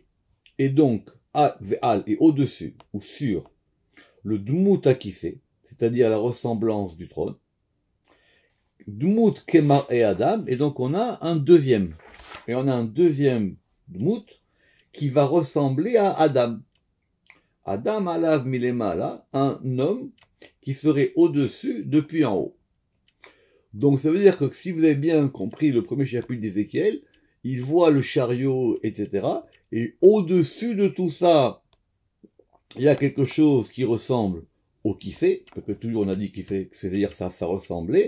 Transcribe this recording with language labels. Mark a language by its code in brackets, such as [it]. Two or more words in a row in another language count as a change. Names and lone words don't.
[fr] Et donc, ve'al et au-dessus, ou sur, le [he] דמות הכסא, [fr] c'est-à-dire la ressemblance du trône. [he] דמות כמראה אדם, [fr] et donc on a un deuxième. Et on a un deuxième dmut qui va ressembler à Adam. [he] אדם עליו מלמעלה, [fr] un homme qui serait au-dessus depuis en haut. Donc ça veut dire que si vous avez bien compris le premier chapitre d'Ézéchiel, il voit le chariot, etc. Et au-dessus de tout ça, il y a quelque chose qui ressemble au qui c'est, parce que toujours on a dit qu'il fait, c'est-à-dire ça ressemblait.